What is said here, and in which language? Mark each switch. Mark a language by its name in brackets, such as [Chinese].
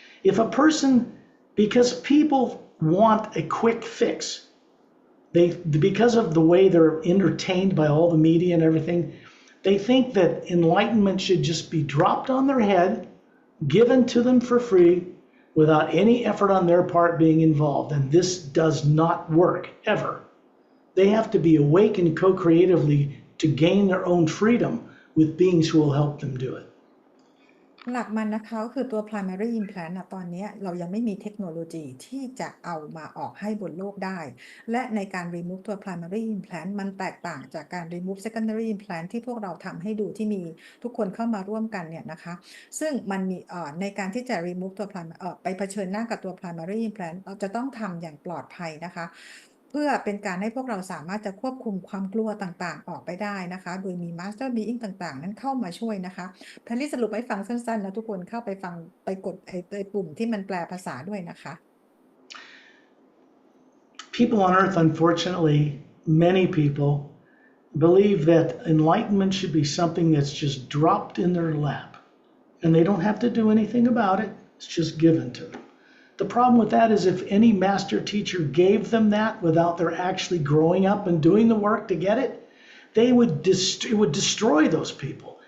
[English] If a person, because people want a quick fix, because of the way they're entertained by all the media and everything, they think that enlightenment should just be dropped on their head, given to them for free, without any effort on their part being involved. And this does not work, ever. They have to be awakened co-creatively to gain their own freedom with beings who will help them do it. [Thai] หลักมันนะคะก็คือตัว primary implant ตอนนี้เรายังไม่มีเทคโนโลยีที่จะเอามาออกให้บนโลกได้และในการ remove ตัว primary implant มันแตกต่างจากการ remove secondary implant ที่พวกเราทำให้ดูที่มีทุกคนเข้ามาร่วมกันเนี่ยนะคะซึ่งมันมีในการที่จะ remove ตัว ไปเผชิญหน้ากับตัว primary implant เราจะต้องทำอย่างปลอดภัยนะคะ เพื่อเป็นการให้พวกเราสามารถจะควบคุมความกลัวต่างๆออกไปได้นะคะโดยมี Master Being ต่างๆนั้นเข้ามาช่วยนะคะแพรรี่สรุปให้ฟังสั้นๆแล้วทุกคนเข้าไปฟังไปกดไอ้ปุ่มที่มันแปลภาษาด้วยนะคะ [English] People on Earth, unfortunately, many people believe that enlightenment should be something that's just dropped in their lap and they don't have to do anything about it. It's just given to them. The problem with that is if any master teacher gave them that without their actually growing up and doing the work to get it, it would destroy those people.